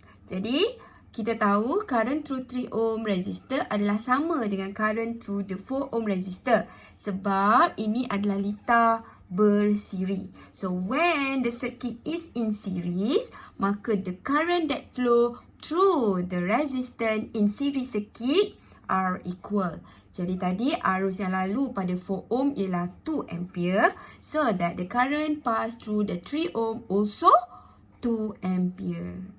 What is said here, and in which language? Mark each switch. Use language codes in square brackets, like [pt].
[ms] Jadi, kita tahu [en] current through 3 ohm resistor [ms] adalah sama dengan [en] current through the 4 ohm resistor. [ms] Sebab ini adalah litar bersiri. [en] So, when the circuit is in series, [ms] maka [en] the current that flow through the resistance in series circuit are equal. [ms] Jadi tadi arus yang lalu pada 4 ohm ialah 2 ampere. So that the current pass through the 3 ohm also 2 ampere.